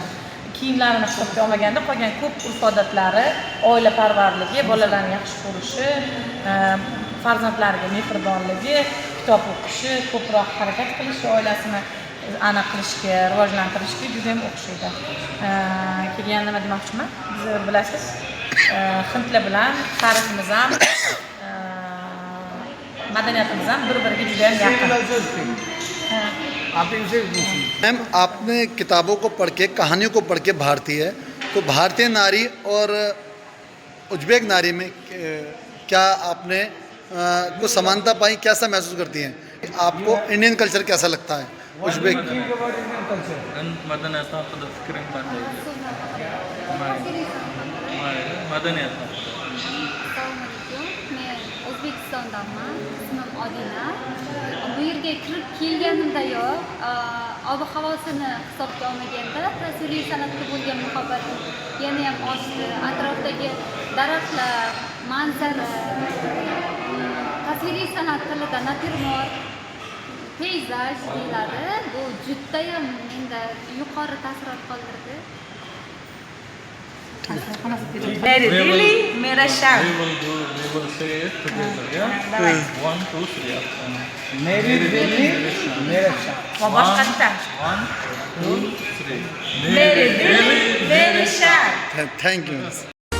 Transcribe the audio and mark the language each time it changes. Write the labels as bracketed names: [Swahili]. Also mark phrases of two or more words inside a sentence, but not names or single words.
[Uzbek] Kiyimlarini hisobga olmaganda qolgan ko'p urf-odatlari, oila parvarligi, bolalarni yaxshi ko'rishi, farzandlariga mehribonligi, kitob o'qishi, ko'proq harakat qilishi, oilasini aniq qilishga, rivojlantirishga juda ham o'xshaydi. Keyin yana nima demoqchiman? Biz bilasiz, hindlar bilan tariximiz ham, madaniyatimiz ham bir-biriga juda ham yaqin. [Hindi] आप इनसे पूछिए। मैम आपने किताबों को पढ़ के, कहानियों को पढ़ के भारतीय है, तो भारतीय नारी और उज्बेक नारी में क्या आपने कुछ समानता पाई, कैसा महसूस करती हैं? आपको [English] Indian culture [Hindi] कैसा लगता है? उज्बेक [Uzbek] And madaniyat haqida fikring qanday? Madaniyat haqida. Assalomu alaykum. Men O'zbekistondanman. Ismim Odina. Bu yerga kirib kelganimdayoq ob-havosini hisobga olmaganda tasviriy san'atga bo'lgan muhabbatim yana ham oshdi. Atrofdagi daraxtlar, manzara, tasviriy san'at tilida natyurmort, peyzaj deyiladi. Bu judayam menda yuqori taassurot qoldirdi. [Hindi] मेरी दिल्ली, मेरा शाम. [English] We will say it together, yeah? [Russian] Давай. 1, 2, 3. [Hindi] मेरी दिल्ली मेरा शाम। [Uzbek] Va boshqatdan. 1, 2, 3. [Hindi] मेरी दिल्ली, मेरा शाम. [English] Thank you.